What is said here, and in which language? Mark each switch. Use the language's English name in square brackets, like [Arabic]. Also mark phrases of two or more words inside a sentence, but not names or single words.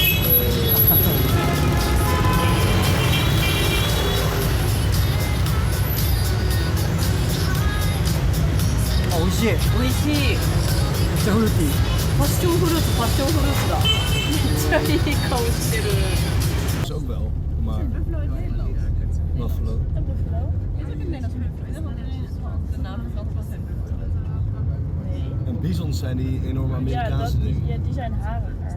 [Japanese] あ、美味しい。美味しい。めっちゃフルーティー。パッションフルーツ、パッションフルーツだ。めっちゃいい顔してる。 [Dutch] is ook wel, maar Buffalo. En bisons zijn die enorme Amerikaanse dingen. Ja, die zijn hariger.